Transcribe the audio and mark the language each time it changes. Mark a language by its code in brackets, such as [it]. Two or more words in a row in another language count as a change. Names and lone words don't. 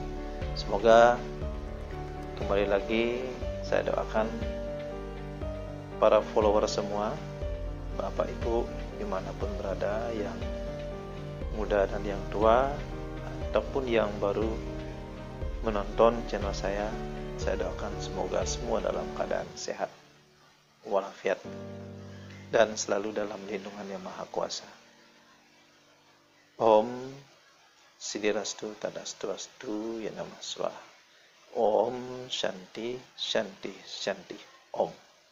[id] Semoga kembali lagi saya doakan para follower semua, Bapak Ibu dimanapun berada, yang muda dan yang tua, ataupun yang baru menonton channel saya doakan semoga semua dalam keadaan sehat walafiat dan selalu dalam lindungan Yang Maha Kuasa. [sa] ॐ सिद्धिरस्तु तदस्तु अस्तु य नमः स्वाहा. ॐ शान्ति शान्ति शान्ति ॐ.